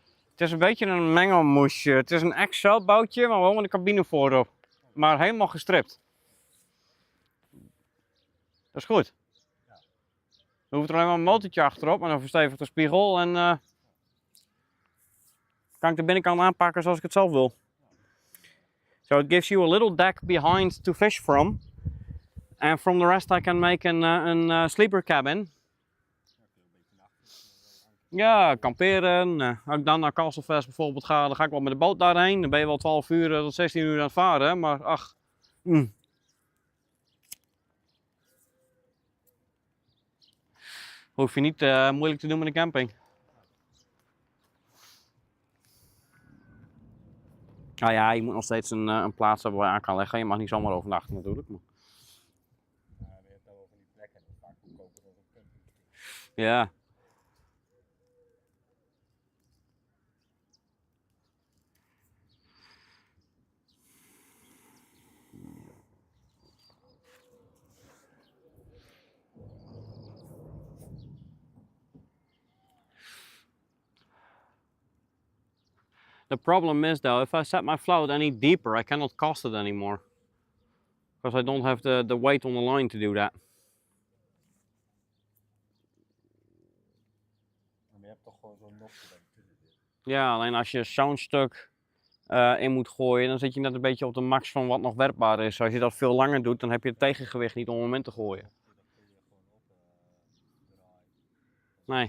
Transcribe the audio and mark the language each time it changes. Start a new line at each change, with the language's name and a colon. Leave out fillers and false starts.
Dutch: Het is een beetje een mengelmoesje. Het is een Excel-boutje, maar wel met een cabine voorop. Maar helemaal gestript. Dat is goed. Er hoeft er alleen maar een motortje achterop en dan verstevigt de spiegel en kan ik de binnenkant aanpakken zoals ik het zelf wil.
English: So it gives you a little deck behind to fish from. And from the rest I can make an sleeper cabin.
Dutch: Ja, kamperen. Als ik dan naar Castlefest bijvoorbeeld ga, dan ga ik wel met de boot daarheen. Dan ben je wel 12 uur tot 16 uur aan het varen, maar ach. Hoef je niet moeilijk te doen met een camping. Nou ja, je moet nog steeds een plaats hebben waar je aan kan leggen. Je mag niet zomaar overnachten natuurlijk. Maar... Ja, je hebt dan wel van die plekken, dat is vaak goedkoper dan een camping. Ja.
English: The problem is though, if I set my float any deeper, I cannot cast it anymore. Because I don't have the weight on the line to do that.
Dutch: Maar je hebt toch gewoon zo'n nokje tussen zitten. Ja, alleen als je zo'n stuk in moet gooien, dan zit je net een beetje op de max van wat nog werkbaar is. Als je dat veel langer doet, dan heb je het tegengewicht niet om het moment te gooien. Dat kun je gewoon opdraaien.